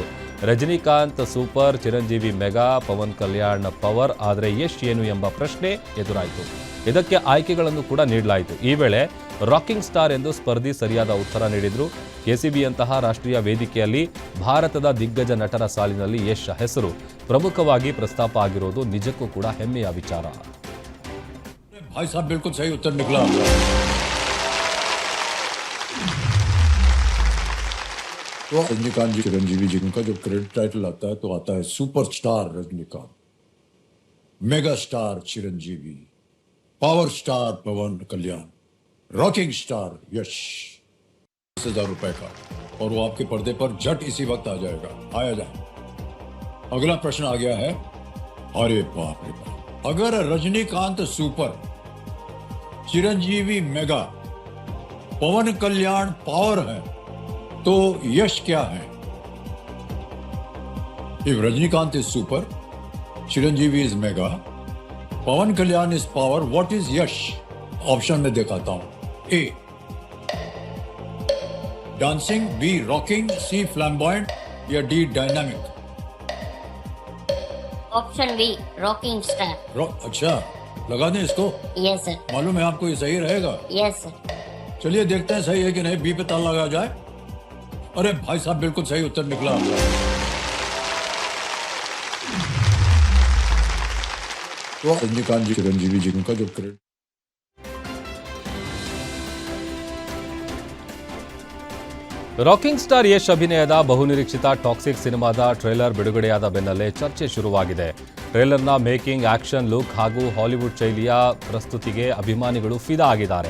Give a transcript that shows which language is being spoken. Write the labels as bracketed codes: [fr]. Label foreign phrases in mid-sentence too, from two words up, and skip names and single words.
[kn] ರಜನಿಕಾಂತ್ ಸೂಪರ್, ಚಿರಂಜೀವಿ ಮೆಗಾ, ಪವನ್ ಕಲ್ಯಾಣ್ ಪವರ್, ಆದರೆ ಯಶ್ ಏನು ಎಂಬ ಪ್ರಶ್ನೆ ಎದುರಾಯಿತು. ಇದಕ್ಕೆ ಆಯ್ಕೆಗಳನ್ನು ಕೂಡ ನೀಡಲಾಯಿತು. ಈ ವೇಳೆ [en] rocking star [kn] ಎಂದು ಸ್ಪರ್ಧಿ ಸರಿಯಾದ ಉತ್ತರ ನೀಡಿದ್ರು. ಕೆಸಿಬಿಯಂತಹ ರಾಷ್ಟ್ರೀಯ ವೇದಿಕೆಯಲ್ಲಿ ಭಾರತದ ದಿಗ್ಗಜ ನಟರ ಸಾಲಿನಲ್ಲಿ ಯಶ್ ಹೆಸರು ಪ್ರಮುಖವಾಗಿ ಪ್ರಸ್ತಾಪ ಆಗಿರುವುದು ನಿಜಕ್ಕೂ ಕೂಡ ಹೆಮ್ಮೆಯ ವಿಚಾರ. [hi] भाई साहब बिल्कुल सही उत्तर निकला. तो रजनीकांत जी, चिरंजीवी जी का जो [en] credit title [hi] आता है तो आता है सुपरस्टार रजनीकांत, [en] mega star [hi] चिरंजीवी, [en] power star [hi] पवन कल्याण, [en] rocking star [hi] यश. 10,000 रुपए का, और वो आपके पर्दे पर झट इसी वक्त आ जाएगा. आया जाए. अगला प्रश्न आ गया है. अरे बाप रे बाप, अगर रजनीकांत सुपर, चिरंजीवी मेगा, पवन कल्याण पावर है तो यश क्या है? [en] If Rajnikant is super, Chiranjeevi is mega, Pawan Kalyan is power, what is Yash? [hi] ऑप्शन में दिखाता हूं. A. डांसिंग, B. रॉकिंग, C. फ्लैम्बॉयंट या D. डायनामिक. [en] option B, rocking star. [hi] अच्छा, लगा दें इसको. [en] yes sir. [hi] मालूम है आपको ये सही रहेगा? [en] yes sir. [hi] चलिए देखते हैं सही है कि नहीं. बी पे ताला लगा जाए. अरे भाई साहब बिल्कुल सही उत्तर निकला. तो रजनीकांत जी, चिरंजीवी जी का जो क्रेडिट. [en] rocking star [kn] ಯಶ್ ಅಭಿನಯದ ಬಹುನಿರೀಕ್ಷಿತ ಟಾಕ್ಸಿಕ್ ಸಿನಿಮಾದ ಟ್ರೇಲರ್ ಬಿಡುಗಡೆಯಾದ ಬೆನ್ನಲ್ಲೇ ಚರ್ಚೆ ಶುರುವಾಗಿದೆ. ಟ್ರೇಲರ್ನ ಮೇಕಿಂಗ್, [en] action look [kn] ಹಾಗೂ ಹಾಲಿವುಡ್ ಶೈಲಿಯ ಪ್ರಸ್ತುತಿಗೆ ಅಭಿಮಾನಿಗಳು ಫಿದಾ ಆಗಿದ್ದಾರೆ.